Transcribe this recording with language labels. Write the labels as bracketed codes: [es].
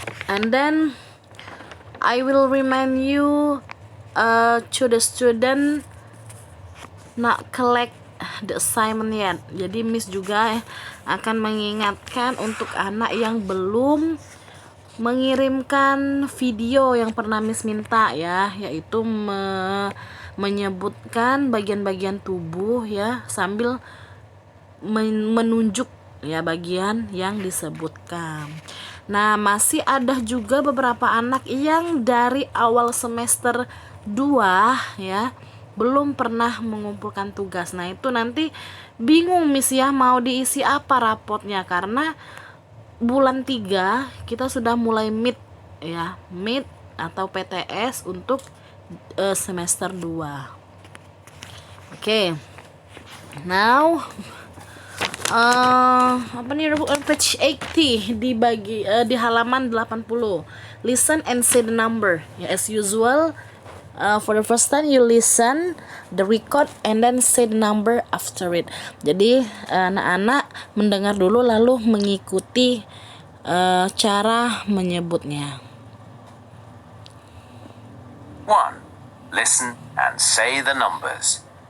[en] And then I will remind you to the student not collect the assignment yet. [id] Jadi Miss juga akan mengingatkan untuk anak yang belum mengirimkan video yang pernah Miss minta ya, yaitu menyebutkan bagian-bagian tubuh ya, sambil menunjuk ya bagian yang disebutkan. Nah, masih ada juga beberapa anak yang dari awal semester 2 ya belum pernah mengumpulkan tugas. Nah, itu nanti bingung Miss ya mau diisi apa rapotnya, karena bulan 3 kita sudah mulai mid ya, mid atau PTS untuk semester 2. Oke. Now apa nih, page 80 di halaman 80. [en] Listen and say the number. Ya, as usual, for the first time you listen the record and then say the number after it. [id] Jadi anak-anak mendengar dulu lalu mengikuti cara menyebutnya. [en] 1. Listen and say the numbers.